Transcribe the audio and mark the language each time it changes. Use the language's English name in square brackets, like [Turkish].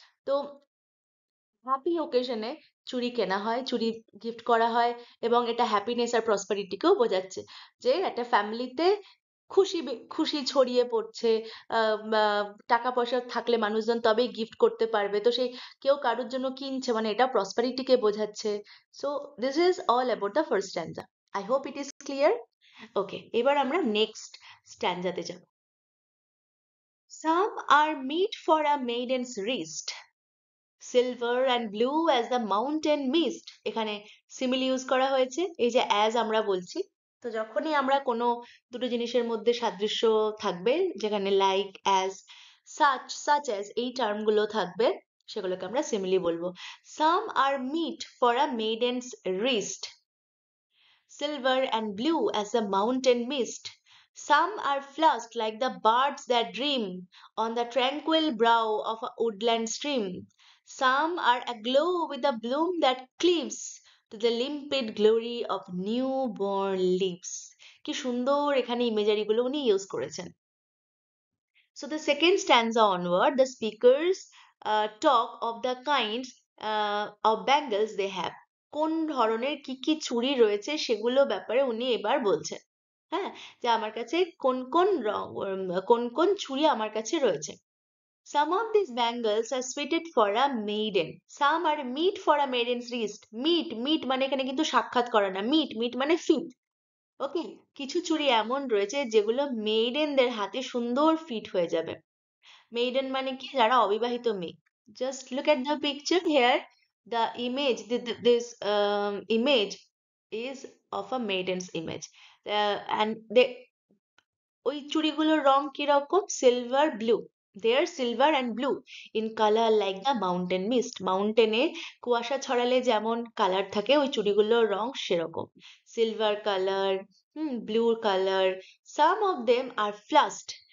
[Bangla] তো হ্যাপি ওকেশনে চুড়ি কেনা হয়, চুড়ি গিফট করা হয়, এবং এটা হ্যাপিনেস আর প্রসপারিটিকেও বোঝাচ্ছে যে একটা ফ্যামিলিতে খুশি খুশি ছড়িয়ে পড়ছে. টাকা পয়সা থাকলে মানুষজন তবেই গিফট করতে পারবে, তো সেই কেউ কারোর জন্য কিনছে মানে এটা প্রসপারিটিকে বোঝাচ্ছে. [English] So this is all about the first stanza. I hope it is clear. [Bangla] ওকে, এবার আমরা নেক্সট স্ট্যান্জাতে যাব. [English] Some are meet for a maiden's wrist, silver and blue as the mountain mist. [Bangla] এখানে সিমিলি ইউজ করা হয়েছে, এই যে অ্যাজ আমরা বলছি, তো যখনই আমরা কোনো দুটো জিনিসের মধ্যে সাদৃশ্য থাকবে, যেখানে লাইক, অ্যাজ, সাচ অ্যাজ এই টার্মগুলো থাকবে, সেগুলোকে আমরা সিমিলি বলবো. [English] Some are meet for a maiden's wrist, silver and blue as the mountain mist. Some are flushed like the birds that dream on the tranquil brow of a woodland stream. Some are aglow with the bloom that cleaves to the limpid glory of newborn leaves. [Bangla] কি সুন্দর এখানে imagery গুলো উনি use করেছেন. [English] So the second stanza onward, the speakers talk of the kinds of bangles they have. [Bangla] কোন ধরনের কি কি চুড়ি রয়েছে সেগুলো ব্যাপারে উনি এবার বলছেন. হ্যাঁ, যে আমার কাছে কোন কোন রং, কোন কোন চুড়ি আমার কাছে রয়েছে. [English] Some of these bangles are suited for a maiden. Some are meet for a maiden's wrist. [Bangla] Meet মানে এখানে কিন্তু সাক্ষাৎ করা না. meet মানে fit. ওকে, কিছু চুড়ি এমন রয়েছে যেগুলো মেইডেনদের হাতে সুন্দর ফিট হয়ে যাবে. মেইডেন মানে কি? যারা অবিবাহিত মেয়ে. [English] Just look at the picture here. The image, this image is of a maiden's image. And they, [Bangla] ওই চুড়িগুলোর রং কিরকম? [English] Silver blue. They are silver and blue in color like the mountain mist. [Bangla] মাউন্টেনে কুয়াশা ছড়ালে যেমন কালার থাকে, ওই চুড়িগুলোর রং সেরকম. [English] Silver colour, blue colour. Some of them are flushed.